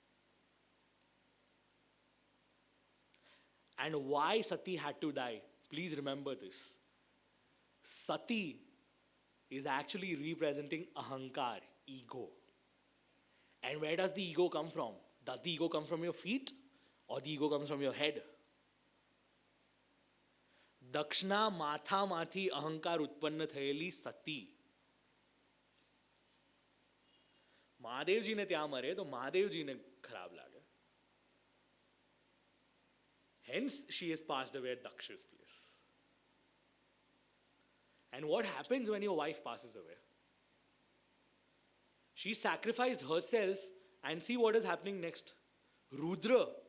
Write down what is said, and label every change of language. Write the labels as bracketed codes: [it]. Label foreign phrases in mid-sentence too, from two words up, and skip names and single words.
[en] And why Sati had to die? Please remember this. Sati is actually representing ahankar, ego. And where does the ego come from? Does the ego come from your feet or the ego comes from your head? [gu] દક્ષના માથા માંથી અહંકાર ઉત્પન્ન થયેલી સતી. મહાદેવ જી ને ત્યાં મરે તો મહાદેવ જી ને ખરાબ લાગે. [en] Hence she is passed away at Daksha's place. And what happens when your wife passes away? She sacrificed herself, and see what is happening next. Rudra.